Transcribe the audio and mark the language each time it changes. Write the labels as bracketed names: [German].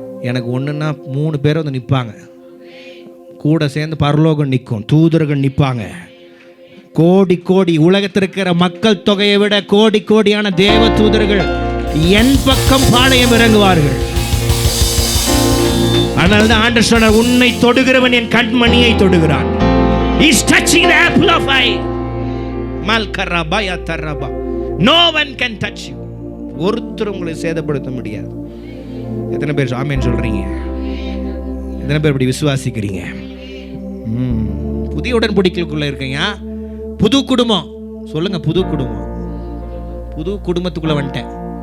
[Tamil] எனக்கு ஒன்றுன்னா 3 பேர் வந்து நிற்பாங்க, கூட சேர்ந்து பரலோகம் நிற்கும், தூதர்கள் நிற்பாங்க. கோடி கோடி உலகத்தில் இருக்கிற மக்கள் தொகையை விட கோடி கோடியான தேவ தூதர்கள் என் பக்கம் பாளையம் இறங்குவார்கள். அதனால்தான் ஆண்டவர் சொன்னார், உன்னை தொடுகிறவன் என் கண்மணியை தொடுகிறான். [English] He is touching the apple of eye. மல்கரபா யதரபா. No one can touch you. [Tamil] ஒருத்தர் உங்களை சேதப்படுத்த முடியாது. எத்தனை பேர் ஆமென் சொல்றீங்க? எத்தனை பேர் இப்படி விசுவாசிக்கிறீங்க? புதிய உடன்படிக்கைக்குள்ள இருக்கீங்க. புது குடும்பம் சொல்லுங்க. புது குடும்பம். புது குடும்பத்துக்குள்ள வந்துட்டேன்.